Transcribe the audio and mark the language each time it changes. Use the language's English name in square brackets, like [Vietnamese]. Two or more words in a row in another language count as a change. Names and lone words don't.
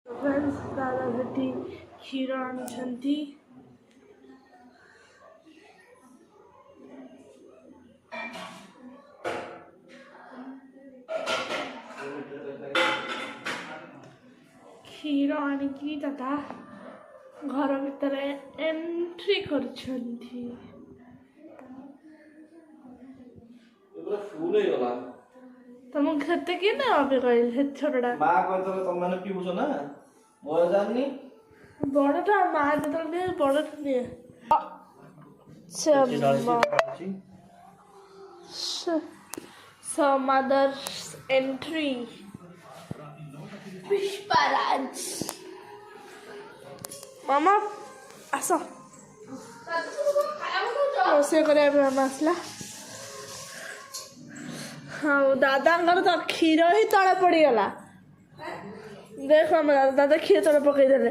[Odia] ଦାଦା ସେଠି କ୍ଷୀର ଆଣୁଛନ୍ତି କ୍ଷୀର ଆଣିକି ଦାଦା ଘର ଭିତରେ ଏଣ୍ଟ୍ରି କରିଛନ୍ତି। ପୁରା ଫୁଲ ହେଇଗଲା। ତମକୁ କେତେ କିଏ ନା ଅବେ କହିଲେ ସେ ଛୋଟଟା ମା କହିଥିଲେ ତମେ ମାନେ ପିଉଛ ନା ମୋର ଜାଣିନି। ବଡଟା ମା ଯେତେବେଳେ ନିଏ ବଡଟା ନିଏ। [English] So mother's entry. Pushparaj. [Odia] ମାମା ଆସ ରୋଷେଇ କରିବା ପାଇଁ ମାମା ଆସିଲା। ହଁ ଦାଦାଙ୍କର ତ କ୍ଷୀର ହିଁ ତଳେ ପଡ଼ିଗଲା। ଦେଖ ଆମ ଦାଦା କ୍ଷୀର ତଳେ ପକେଇଦେଲେ।